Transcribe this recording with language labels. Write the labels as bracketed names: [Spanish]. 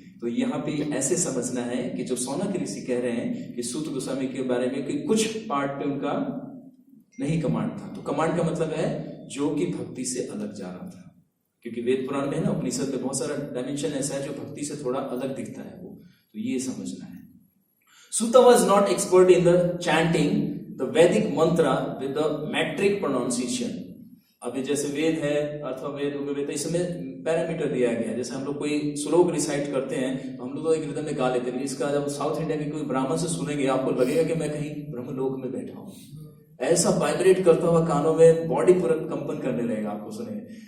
[Hindi] तो यहाँ पे ऐसे समझना है कि जो सौनक ऋषि कह रहे हैं कि सूत गोस्वामी के बारे में कि कुछ पार्ट पे उनका नहीं कमांड था, तो कमांड का मतलब है जो कि भक्ति से अलग जा रहा था, क्योंकि वेद पुराण में है ना, उपनिषद में बहुत सारा डायमेंशन ऐसा है जो भक्ति से थोड़ा अलग दिखता है वो, तो ये समझना है। [English] Suta was not expert in the chanting the Vedic mantra with the metric pronunciation। [Hindi] अभी जैसे वेद है अथवा वेद उपवेद, इसमें पैरामीटर दिया गया है। जैसे हम लोग कोई श्लोक रिसाइट करते हैं तो हम लोग तो एक रिदम में गा लेते हैं, इसका जब साउथ इंडिया के कोई ब्राह्मण से सुनेंगे आपको लगेगा कि मैं कहीं ब्रह्मलोक में बैठा हूँ, ऐसा वाइब्रेट करता हुआ कानों में, बॉडी पूरा कंपन करने लगेगा, आपको सुनेंगे।